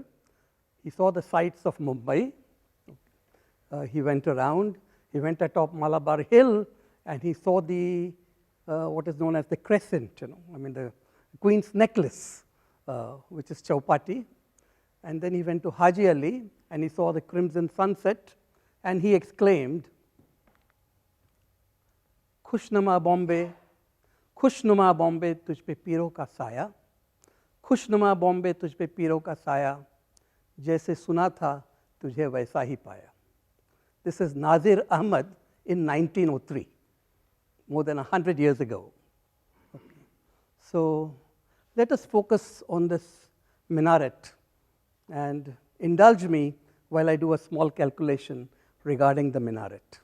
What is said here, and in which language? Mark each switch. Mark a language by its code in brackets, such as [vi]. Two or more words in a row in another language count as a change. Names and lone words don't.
[en] He saw the sights of Mumbai. He went around, he went atop Malabar Hill, and he saw the what is known as the crescent, the Queen's necklace, which is Chowpatty. And then he went to Haji Ali, and he saw the crimson sunset, and he exclaimed, "Khushnuma Bombay, [ur] تجھ پہ پیروں کا سایہ، خوشنما بمبئی، تجھ پہ پیروں کا سایہ، جیسا سنا تھا، تجھے ویسا ہی پایا." [en] This is Nazir Ahmad in 1903, more than 100 years ago. Okay. So let us focus on this minaret and indulge me while I do a small calculation regarding the minaret.